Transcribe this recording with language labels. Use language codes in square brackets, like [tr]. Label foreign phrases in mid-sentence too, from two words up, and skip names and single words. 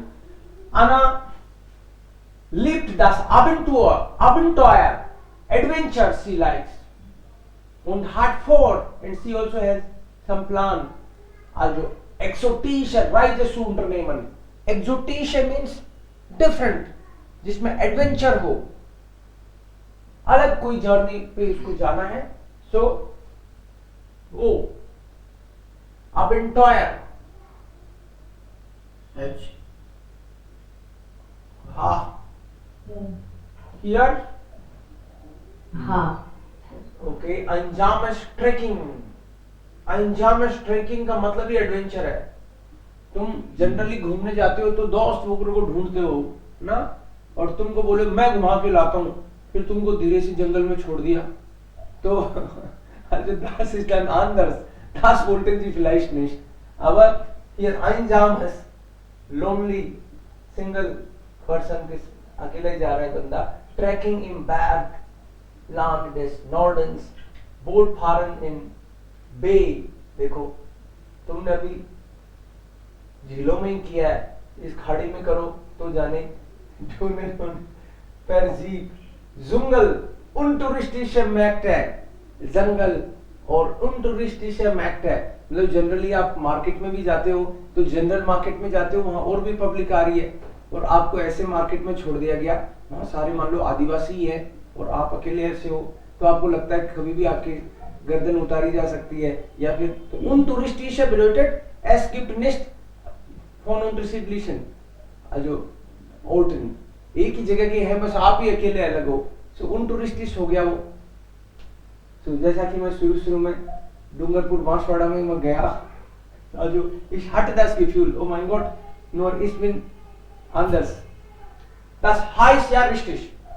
[de] Anna liebt das Abenteuer, [en] adventure she likes. [de] Und hat vor, [en] and she also has some plan. [de] Also, exotische Reise zu unternehmen. [en] Exotische means different, [hi] जिसमें एडवेंचर हो, अलग कोई जर्नी पे उसको जाना है. सो वो Abenteuer. H. हाँ. Here. हाँ. Okay. [de] Einsames Trekking. Einsames Trekking [hi] का मतलब ही एडवेंचर है. तुम जनरली घूमने जाते हो तो दोस्त वगैरह को ढूंढते हो ना, और तुमको बोले मैं घुमा के लाता हूँ, फिर तुमको धीरे से जंगल में छोड़ दिया, तो [de] also das ist dann anders. Das wollten sie vielleicht nicht. Aber hier einsames, [en] lonely, single person, [hi] अकेले जा रहा है बंदा. [de] Trekking im Bergland des Nordens, Bootfahren in Bay. [hi] देखो तुमने अभी झीलों में किया है, इस खाड़ी में करो तो जाने per Jeep. [de] Dschungel, untouristische Märkte, [hi] जंगल और [de] untouristische Märkte. [hi] मतलब जनरली आप मार्केट में भी जाते हो तो [en] general market [hi] में जाते हो, वहाँ और भी पब्लिक आ रही है, और आपको ऐसे मार्केट में छोड़ दिया गया, वहाँ सारे मान लो आदिवासी है और आप अकेले ऐसे हो, तो आपको लगता है कि कभी भी आपकी गर्दन उतारी जा सकती है. या फिर तो [de] untouristische bedeutet es gibt nicht von unterschiedlichen, also Orten, [hi] एक ही जगह के हैं, बस आप ही अकेले अलग हो. सो untouristische हो गया वो. तो जैसा कि मैं शुरू में डूंगरपुर बांसवाड़ा में मैं गया, [de] also ich hatte das Gefühl, oh mein Gott, nur ich bin anders. Das heißt ja richtig.